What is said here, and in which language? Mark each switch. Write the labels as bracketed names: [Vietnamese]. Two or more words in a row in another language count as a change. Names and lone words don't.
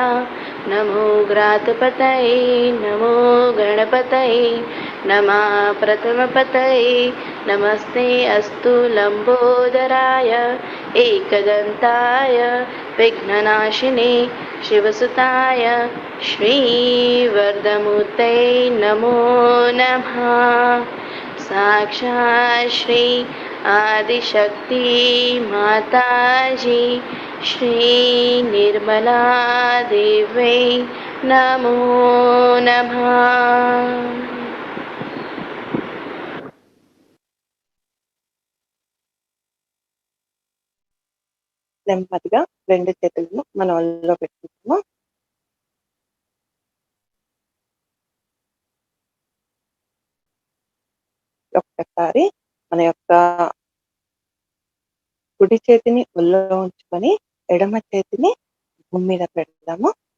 [Sanskrit] नमो ग्रातपतये नमो गणपतये नमः प्रथमपतये नमस्ते अस्तु लम्बोदराय एकदन्ताय विघ्ननाशिने शिवसुताय श्रीवरदमूर्ते नमो नमः। साक्षात् श्री आदिशक्ति माताजी श्री निर्मला देवी नमो नमः। [Telugu] నెమ్మదిగా రెండు చేతులను మన ఒళ్ళో పెట్టుకుంటాము. ఒక్కసారి మన యొక్క కుడి చేతిని ఒళ్ళో ఉంచుకొని ఎడమ చేతిని భూమి మీద పెడదాము.